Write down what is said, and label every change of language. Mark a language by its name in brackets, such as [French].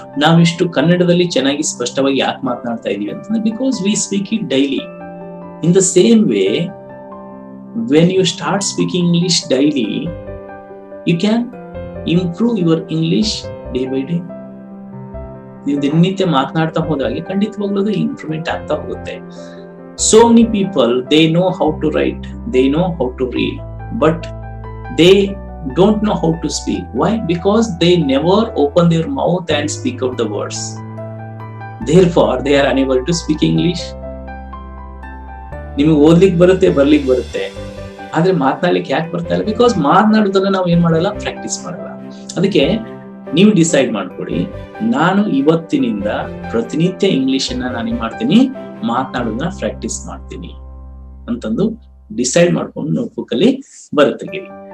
[Kannada] ನಾವಿಷ್ಟು ಕನ್ನಡದಲ್ಲಿ ಚೆನ್ನಾಗಿ ಸ್ಪಷ್ಟವಾಗಿ ಯಾಕೆ ಮಾತನಾಡ್ತಾ ಇದೀವಿ ಅಂತಂದ್ರೆ [English] Because we speak it daily. In the same way when you start speaking English daily, you can improve your English day by day. [Kannada] ನೀವು ದಿನನಿತ್ಯ ಮಾತನಾಡ್ತಾ ಹೋದಾಗೆ ಖಂಡಿತವಾಗ್ಲೂ ಅದು ಇಂಪ್ರೂವ್ಮೆಂಟ್ ಆಗ್ತಾ ಹೋಗುತ್ತೆ. [English] So many people, they know how to write, they know how to read, but they don't know how to speak. Why? Because they never open their mouth and speak out the words. Therefore, they are unable to speak English. [Kannada] ನಿಮಗೆ ಓದ್ಲಿಕ್ಕೆ ಬರುತ್ತೆ, ಬರ್ಲಿಕ್ಕೆ ಬರುತ್ತೆ, ಆದ್ರೆ ಮಾತನಾಡ್ಲಿಕ್ಕೆ ಯಾಕೆ ಬರ್ತಾ ಇಲ್ಲ? Because ಮಾತನಾಡೋದನ್ನ ನಾವು ಏನ್ ಮಾಡಲ್ಲ, ಪ್ರಾಕ್ಟೀಸ್ ಮಾಡಲ್ಲ. ಅದಕ್ಕೆ ನೀವು ಡಿಸೈಡ್ ಮಾಡ್ಕೊಡಿ, ನಾನು ಇವತ್ತಿನಿಂದ ಪ್ರತಿನಿತ್ಯ ಇಂಗ್ಲಿಷ್ ಅನ್ನ ನಾನು ಮಾಡ್ತೀನಿ, ಮಾತನಾಡೋದನ್ನ ಪ್ರಾಕ್ಟೀಸ್ ಮಾಡ್ತೀನಿ ಅಂತಂದು ಡಿಸೈಡ್ ಮಾಡ್ಕೊಂಡು ನೋಟ್ಬುಕ್ ಅಲ್ಲಿ ಬರೆತೆಗಿರಿ.